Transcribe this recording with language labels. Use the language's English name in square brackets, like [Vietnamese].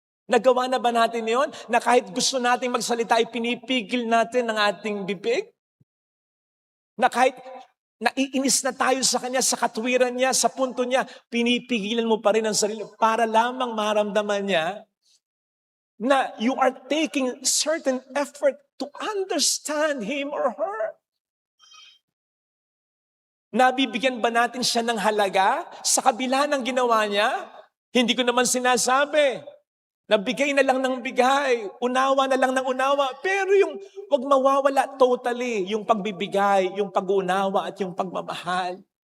[Filipino] Nagawa na ba natin yon? Na kahit gusto nating magsalita ay pinipigil natin ang ating bibig? Na kahit naiinis na tayo sa kanya, sa katwiran niya, sa punto niya, pinipigilan mo pa rin ang sarili para lamang maramdaman niya na [English] you are taking certain effort to understand him or her. [Filipino] Nabibigyan ba natin siya ng halaga sa kabila ng ginawa niya? Hindi ko naman sinasabi. Nabigay na lang ng bigay, unawa na lang ng unawa. Pero yung wag mawawala totally, yung pagbibigay, yung pag-uunawa at yung pagmamahal.